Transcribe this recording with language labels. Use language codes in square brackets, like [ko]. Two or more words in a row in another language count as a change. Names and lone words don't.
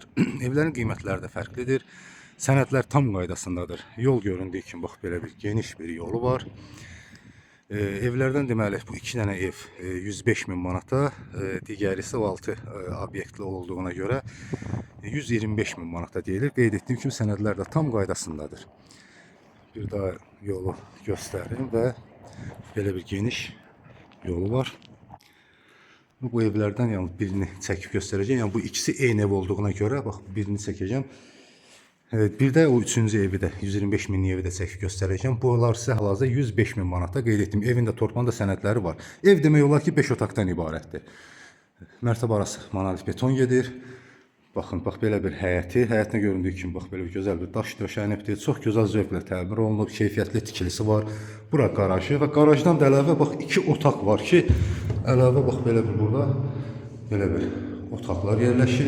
[az] Evlərin qiymətləri də fərqlidir. Sənədlər tam qaydasındadır. Yol göründüyü kimi bax belə bir geniş bir yolu var. Evlərdən deməli bu 2 dənə ev 105 min manata, digəri isə 6 obyektli olduğuna görə 125 min manata deyilir. Qeyd etdiyim kimi sənədlər də tam qaydasındadır. [tr] Bir daha yolu göstereyim ve böyle bir geniş yolu var. Bu evlerden yalnız birini çekip göstereceğim. Yani bu ikisi eyni ev olduğuna göre bak birini çekeceğim. Evet, bir de o üçüncü evi de 125 min evi de çekip göstereceğim. [az] Buralar size hal-hazırda 105 min manata qeyd etdim. Evində torpanda sənədləri var. Ev demək olar ki 5 otaqdan ibarətdir. Mərtəbə arası monolit beton gedir. Baxın, bax belə bir həyəti, həyətinə göründüyü kimi bax belə bir gözəl bir daş döşənibdir. Çox gözəl zövqlə təmir olunub, keyfiyyətli tikilisi var. Bura qarajı və qarajdan da əlavə bax 2 otaq var ki, əlavə bax belə bir burada belə bir otaqlar yerləşir.